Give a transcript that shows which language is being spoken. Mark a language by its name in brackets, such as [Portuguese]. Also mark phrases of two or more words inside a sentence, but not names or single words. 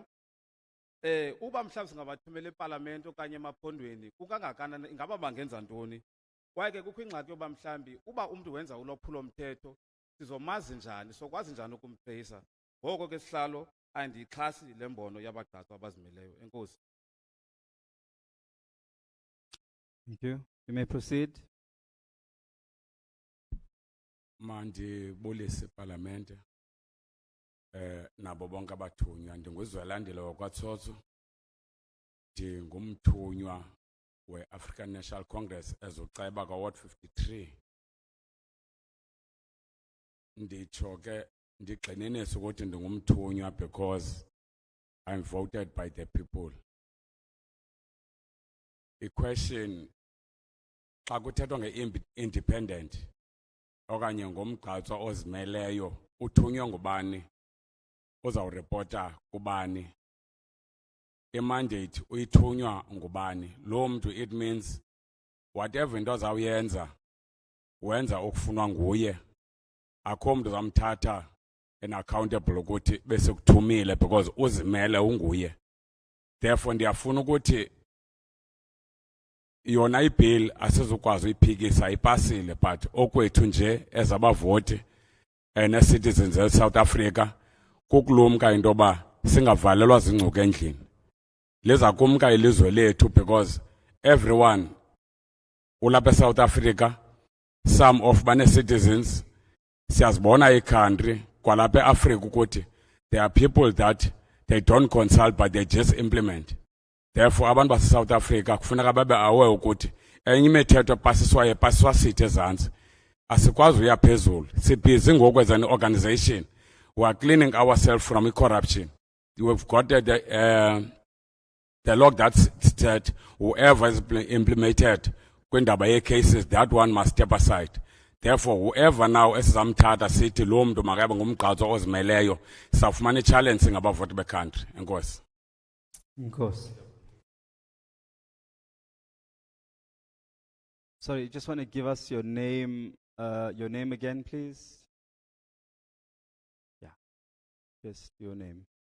[Xhosa] Uba mhlawumbi singabathumela eParlamente okanye emaphondweni, kukangakanani ingaba bangenza ntoni? Kwaye ke kukho ingxaki yoba mhlambi uba umntu wenza ulwaphulo mthetho, sizomazi njani, sokwazi njani ukumtreyisa. Ngoko ke sihlalo andiyixhasi le mbono yabagqatswa abazimeleyo. Enkosi. [English] Thank you. You may proceed. [Xhosa] Mandibulise eParlamente nabo bonke abathunywa. Ndinguzwelandile wakwaTsotso, ndingumthunywa we-African National Congress ezoceba ka-Ward 53. Nditsho ke ndigxininise ukuthi ndingumthunywa [English] because I'm voted by the people. [Xhosa] I-question, xa kuthethwa nge-independent okanye ngomgqatswa ozimeleyo, uthunywa ngubani? Uzawurepota kubani? I-mandate uyithunywa ngubani? Lo mntu, [English] it means whatever [Xhosa] into azawuyenza wenza okufunwa nguye. Akho mntu zamthatha accountable ukuthi bese kuthumile because uzimele unguye. Therefore ndiyafuna ukuthi yona ibill asizukwazi uyiphikisa, ipasile, but okwethu nje ezabavoti citizens eSouth Africa kukulumka into yoba singavalelwa zingcuku endlini. Liza kumka ilizwe lethu because everyone ulapha eSouth Africa, [English] some of [Xhosa] bane-citizens, siyazibona i-country kwalapha eAfrika ukuthi [English] there are people that they don't consult but they just implement. Therefore, [Xhosa] abantu base-South Africa kufuneka babe aware ukuthi enye imithetho pasiswa sithi ezantsi. Asikwazi uya phezulu. Sibhizi ngoku [English] as an organization. We are cleaning ourselves from corruption. We've got the law that said whoever is implemented [Xhosa] kwindaba ye-cases, [English] that one must step aside. [Xhosa] Therefore, whoever now esizamthatha sithi lo mntu makabe ngumgqatswa ozimeleyo, sawufumana i-challenge ngabavoti be-country. Enkosi. Enkosi. [English] Sorry, you just want to give us your name again, please? Yeah, just your name.